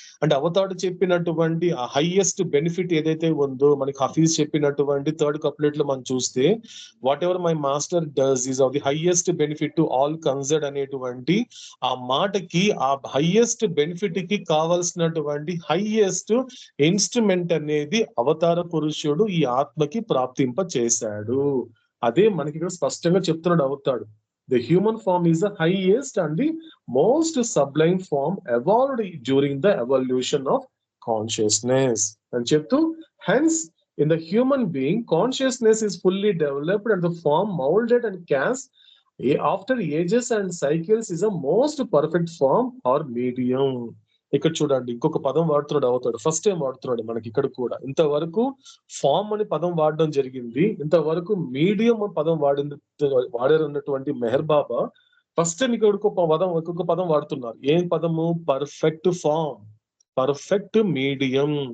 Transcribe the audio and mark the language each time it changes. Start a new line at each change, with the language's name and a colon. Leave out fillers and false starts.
Telugu: అంటే అవతాడు చెప్పినటువంటి ఆ హైయెస్ట్ బెనిఫిట్ ఏదైతే ఉందో, మనకి హఫీజ్ చెప్పినటువంటి థర్డ్ కప్లెట్ లో మనం చూస్తే,
English: whatever my master does is of the highest benefit to all concerned
Telugu: అనేటువంటి ఆ మాటకి, ఆ హైయెస్ట్ బెనిఫిట్ కి కావాల్సినటువంటి హైయెస్ట్ ఇన్స్ట్రుమెంట్ అనేది అవతార పురుషుడు ఈ ఆత్మకి ప్రాప్తింప చేశాడు. అదే మనకి ఇక్కడ స్పష్టంగా చెప్తున్నాడు అవుతాడు.
English: The human form is the highest and the most sublime form evolved during the evolution of consciousness. And cheptu, hence, in the human being, consciousness is fully developed and the form molded and cast after ages and cycles is a most perfect form or medium.
Telugu: ఇక్కడ చూడండి, ఇంకొక పదం వాడుతున్నాడు అవుతాడు. First time వాడుతున్నాడు మనకి ఇక్కడ కూడా. ఇంతవరకు form అని పదం వాడడం జరిగింది, ఇంతవరకు మీడియం పదం వాడారన్నటువంటి మెహర్ బాబా ఫస్ట్ టైం ఇక్కడ ఇంకొక పదం వాడుతున్నారు. ఏం పదము? Perfect form, perfect medium.